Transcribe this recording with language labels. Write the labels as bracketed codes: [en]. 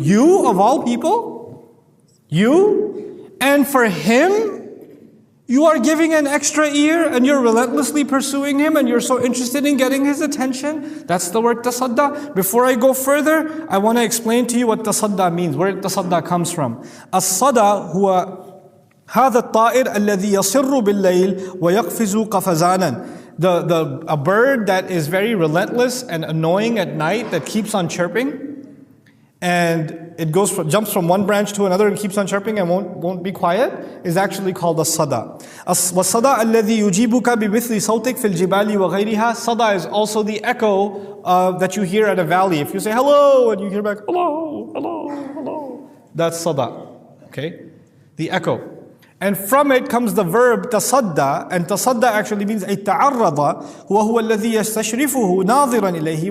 [en] You, of all people, you, and for him, You are giving an extra ear and you're relentlessly pursuing him and you're so interested in getting his attention. That's the word tasadda. Before I go further, I want to explain to you what tasadda means, where tasadda comes from. [ar] As-sada huwa هذا الطائر الذي يصر بالليل ويقفز قفزانا. [en] A bird that is very relentless and annoying at night that keeps on chirping. And it jumps from one branch to another and keeps on chirping and won't be quiet, is actually called a sada. [ar] والصدى الذي يجيبك بمثل صوتك في الجبال وغيرها. [en] Sada is also the echo that you hear at a valley. If you say hello and you hear back hello, hello, hello, that's sada. Okay, the echo. And from it comes the verb tasadda, and tasadda actually means ay ta'arrada, [ar] وهو الذي يستشرفه ناظرا إليه.